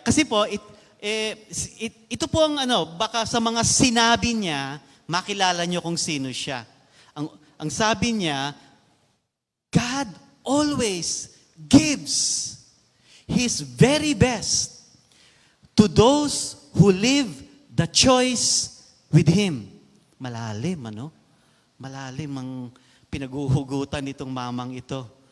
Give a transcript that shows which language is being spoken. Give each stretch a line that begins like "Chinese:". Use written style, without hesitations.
Filipino: Kasi po, ito po ang baka sa mga sinabi niya, makilala niyo kung sino siya. Ang sabi niya,
English: God always gives His very best to those who live the choice with Him.
Filipino: Malalim, Malalim ang pinaguhugutan nitong mamang ito.